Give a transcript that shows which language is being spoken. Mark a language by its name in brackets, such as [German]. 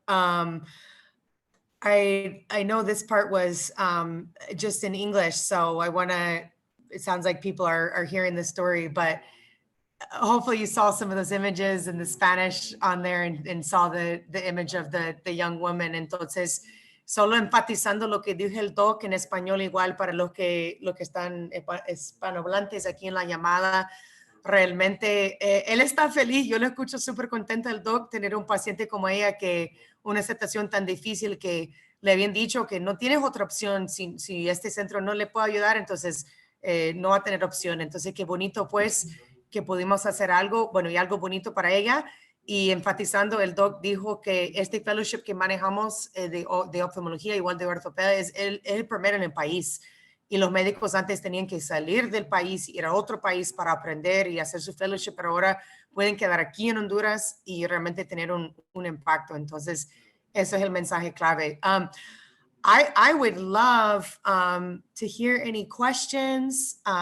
[English] I know this part was just in English, so it sounds like people are hearing the story, but hopefully you saw some of those images in the Spanish on there and saw the image of the young woman. [Spanish] Entonces, solo enfatizando lo que dijo el doc en español igual para los que están hispanohablantes aquí en la llamada. Realmente él está feliz, yo lo escucho súper contenta el doc, tener un paciente como ella que una situación tan difícil que le habían dicho que no tienes otra opción, si este centro no le puede ayudar, entonces no va a tener opción. Entonces, qué bonito pues que pudimos hacer algo, bueno, y algo bonito para ella. Y enfatizando, el doc dijo que este fellowship que manejamos de oftalmología, igual de ortopedia, es el primero en el país. Y los médicos antes tenían que salir del país, ir a otro país para aprender y hacer su fellowship, pero ahora pueden quedar aquí en Honduras y realmente tener un impacto. Entonces, eso es el mensaje clave. [English] I would love to hear any questions.